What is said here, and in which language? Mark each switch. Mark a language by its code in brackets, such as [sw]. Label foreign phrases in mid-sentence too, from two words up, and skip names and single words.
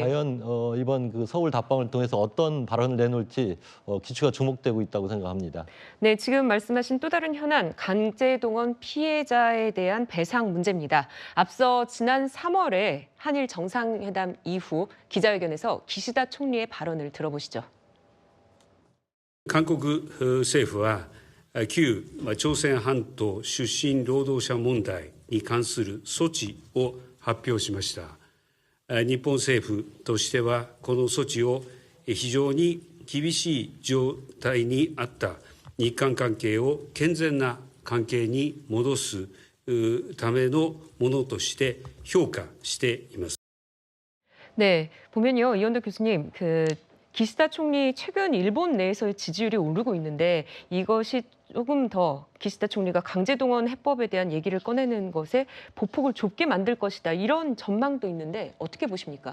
[ko] 과연 이번 서울 답방을 통해서 어떤 발언을 내놓을지 기추가 주목되고 있다고 생각합니다. 네, 지금 말씀하신 또 다른 현안, 강제동원 피해자에 대한 배상 문제입니다. 앞서 지난 3월에 한일 정상회담 이후 기자회견에서 기시다 총리의 발언을 들어보시죠. [ja] 韓国政府は旧朝鮮半島出身労働者問題に関する措置を発表しました。日本政府としてはこの措置を非常に厳しい状態にあった日韓関係を健全な関係に戻すためのものとして評価しています。 [ko] 네, 보면요, 이원도 교수님, 기시다 총리 최근 일본 내에서의 지지율이 오르고 있는데 이것이 조금 더 기시다 총리가 강제동원 해법에 대한 얘기를 꺼내는 것에 보폭을 좁게 만들 것이다. 이런 전망도 있는데 어떻게 보십니까?